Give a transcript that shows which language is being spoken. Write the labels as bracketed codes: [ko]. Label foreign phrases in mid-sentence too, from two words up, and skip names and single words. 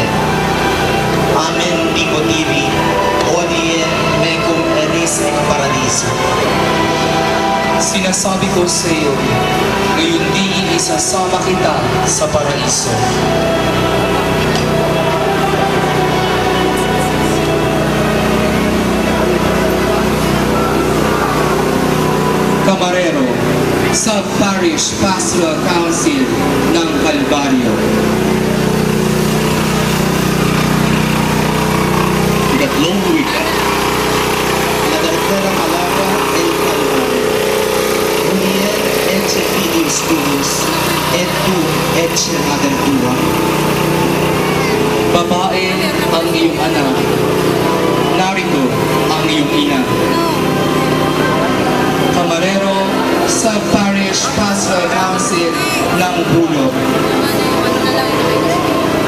[la] Amen dico tibi, hodie mecum eris in paradiso. [tl] Sinasabi ko sa iyo, ngayon di isasama kita sa paraiso. [en] Camarero, Sub-Parish Pastoral Council ng Calvario. [tl] Ikatlong wika. [es] La tercera palabra, el Calvario. [la] Hodie ecce filius tuus, et tu ecce mater tua. [tl] Babae ang iyong anak, narito ang iyong ina. [en] Camarero, Sub-Parish Pastoral Council ng Bulog.